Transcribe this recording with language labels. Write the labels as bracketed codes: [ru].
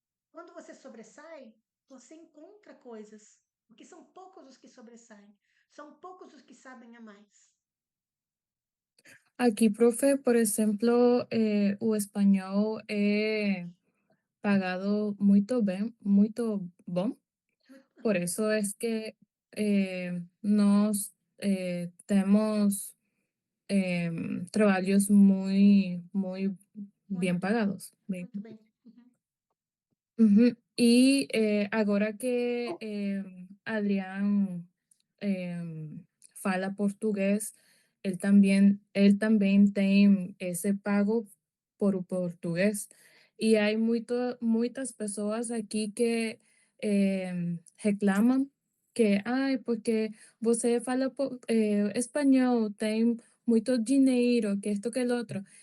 [pt] Quando você sobressai, você encontra coisas, porque são poucos os que sobressaem, são poucos os que sabem a mais. Aqui, profe, por exemplo, o espanhol é pagado muito bom. [es] Por eso es que nos tenemos trabajos muy bien pagados. [pt] Muito bem. Uhum. Uhum. E agora que Adrián fala português, ele também tem esse pago por o português. E há muitas pessoas aqui que reclamam que, ai, porque você fala espanhol, tem muito dinheiro, [es] que esto, que el outro.